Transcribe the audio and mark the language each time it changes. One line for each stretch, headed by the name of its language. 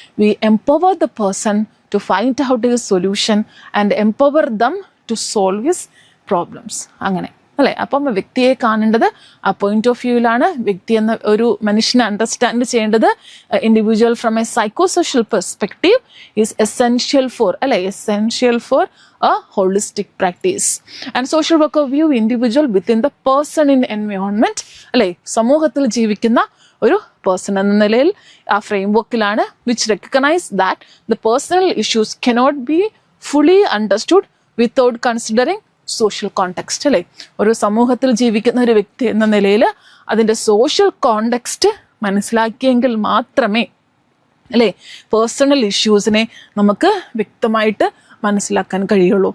English: We empower the person to find out his solution and empower them to solve his problems.
Malayalam: അങ്ങനെ അല്ലേ? അപ്പം വ്യക്തിയെ കാണേണ്ടത് ആ പോയിന്റ് ഓഫ് വ്യൂവിലാണ്. വ്യക്തി എന്ന ഒരു മനുഷ്യനെ അണ്ടർസ്റ്റാൻഡ് ചെയ്യേണ്ടത്
English: Individual from a psychosocial perspective is essential for a holistic practice. And social worker view individual within the person in environment, അല്ലേ?
Malayalam: സമൂഹത്തിൽ ജീവിക്കുന്ന ഒരു പേഴ്സൺ എന്ന നിലയിൽ ആ frame വർക്കിലാണ്,
English: Which recognise that the personal issues cannot be fully understood without considering social context, അല്ലേ?
Malayalam: ഒരു സമൂഹത്തിൽ ജീവിക്കുന്ന ഒരു വ്യക്തി എന്ന നിലയിൽ അതിൻ്റെ സോഷ്യൽ കോണ്ടെക്സ്റ്റ് മനസ്സിലാക്കിയെങ്കിൽ മാത്രമേ, അല്ലേ, പേഴ്സണൽ ഇഷ്യൂസിനെ നമുക്ക് വ്യക്തമായിട്ട് മനസ്സിലാക്കാൻ കഴിയുള്ളൂ.